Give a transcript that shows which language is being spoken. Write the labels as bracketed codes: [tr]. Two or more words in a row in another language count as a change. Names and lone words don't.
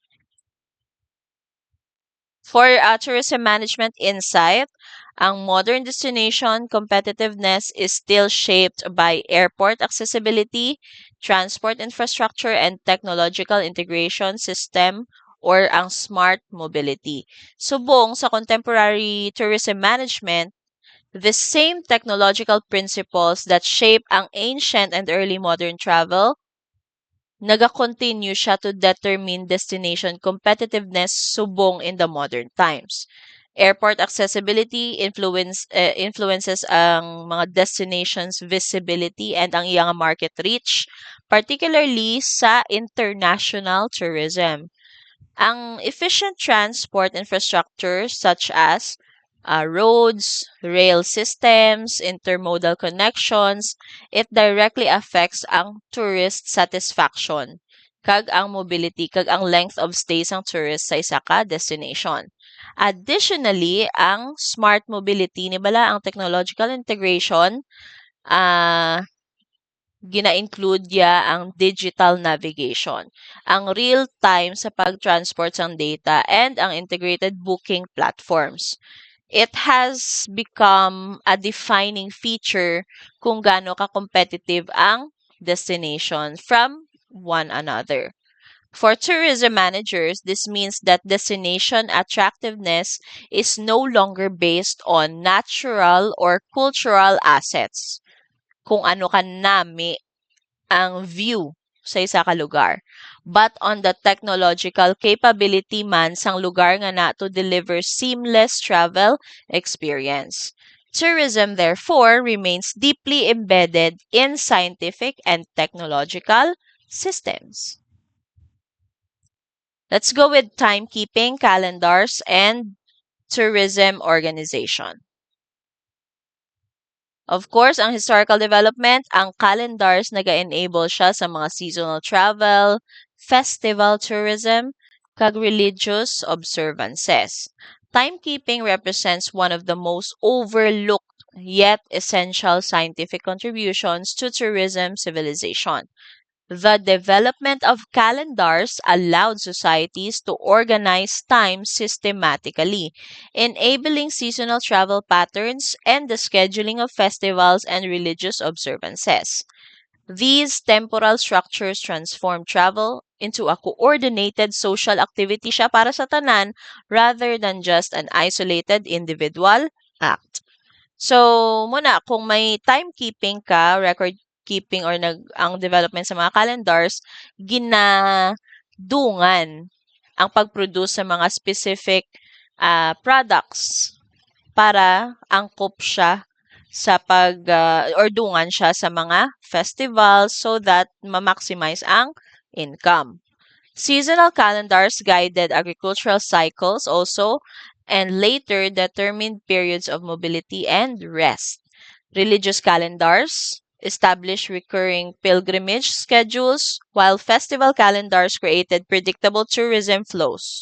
[en] For tourism management insight, ang modern destination competitiveness is still shaped by airport accessibility, transport infrastructure, and technological integration system or ang smart mobility. [hil] Subong sa [en] contemporary tourism management, the same technological principles that shape ang ancient and early modern travel [hil] naga-continue siya [en] to determine destination competitiveness subong in the modern times. Airport accessibility influences [hil] ang mga [en] destinations visibility and [hil] ang iyang [en] market reach, particularly sa international tourism. Ang efficient transport infrastructure such as roads, rail systems, intermodal connections, it directly affects ang tourist satisfaction, [hil] kag ang [en] mobility, [hil] kag ang [en] length of stay [hil] sang tourist sa isa ka [en] destination. Additionally, ang smart mobility, [hil] ni bala ang [en] technological integration, [hil] gina-include ya ang [en] digital navigation, ang real-time [hil] sa pag-transport ng [en] data, and ang integrated booking platforms. It has become a defining feature [hil] kung gaano ka-competitive ang [en] destination from one another. For tourism managers, this means that destination attractiveness is no longer based on natural or cultural assets, [hil] kung ano ka nami ang view sa isa ka lugar. [en] But on the technological capability [hil] man sang lugar nga na [en] to deliver seamless travel experience. Tourism, therefore, remains deeply embedded in scientific and technological systems. Let's go with timekeeping, calendars, and tourism organization. Of course, ang historical development, ang calendars [hil] nag-enable siya sa mga [en] seasonal travel, festival tourism, kag religious observances. Timekeeping represents one of the most overlooked yet essential scientific contributions to tourism civilization. The development of calendars allowed societies to organize time systematically, enabling seasonal travel patterns and the scheduling of festivals and religious observances. These temporal structures transform travel into a coordinated social activity [hil] siya para sa tanan [en] rather than just an isolated individual act. So, [hil] muna, kung may timekeeping ka, [en] record keeping [hil] or ang development sa mga calendars, ginadungan ang pag-produce sa mga [en] specific products [hil] para angkop siya sa or dungan siya sa mga festivals [en] so that [hil] ma-maximize ang income. [en] Seasonal calendars guided agricultural cycles also and later determined periods of mobility and rest. Religious calendars established recurring pilgrimage schedules, while festival calendars created predictable tourism flows.